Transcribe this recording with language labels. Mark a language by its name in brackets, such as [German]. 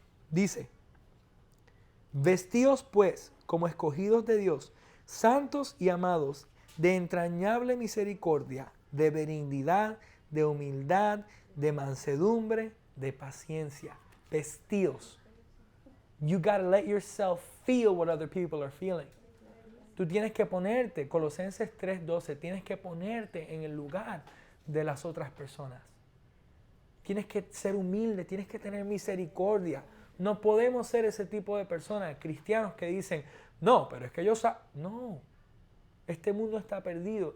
[Spanish] Dice, vestíos pues como escogidos de Dios, santos y amados, de entrañable misericordia, de benignidad, de humildad, de mansedumbre, de paciencia. Vestíos. [English] You gotta let yourself feel what other people are feeling. [Spanish] Tú tienes que ponerte, Colosenses 3:12, tienes que ponerte en el lugar de las otras personas. Tienes que ser humilde, tienes que tener misericordia. No podemos ser ese tipo de personas, cristianos que dicen, no, pero es que no, este mundo está perdido.